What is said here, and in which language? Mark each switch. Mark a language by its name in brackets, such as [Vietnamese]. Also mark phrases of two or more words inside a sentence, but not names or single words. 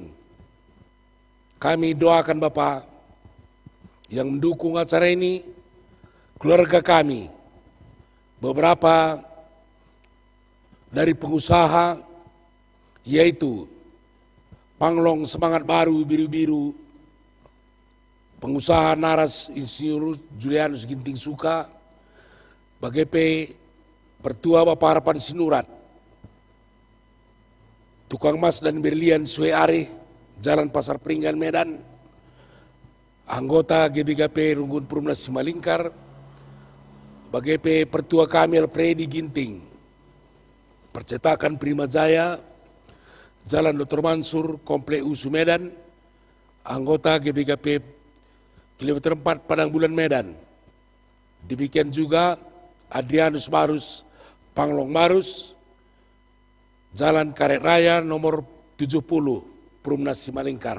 [Indonesian] Kami doakan Bapak yang mendukung acara ini, keluarga kami, beberapa dari pengusaha, yaitu Panglong Semangat Baru Biru-Biru, pengusaha Naras Insinyur Julianus Ginting Suka, bagai Pertua Bapak Harapan Sinurat, Tukang Mas dan Berlian Sueare, Jalan Pasar Peringgan Medan, anggota GBKP Runggun Perumnas Simalingkar, bagai Pertua Kamil Freddy Ginting, Percetakan Prima Jaya, Jalan Dr. Mansur, Komplek Usu Medan, anggota GBKP Kilometer 4 Padang Bulan Medan. Demikian juga Adrianus Marus, Panglong Marus, Jalan Karet Raya nomor 70, Perumnas Simalingkar.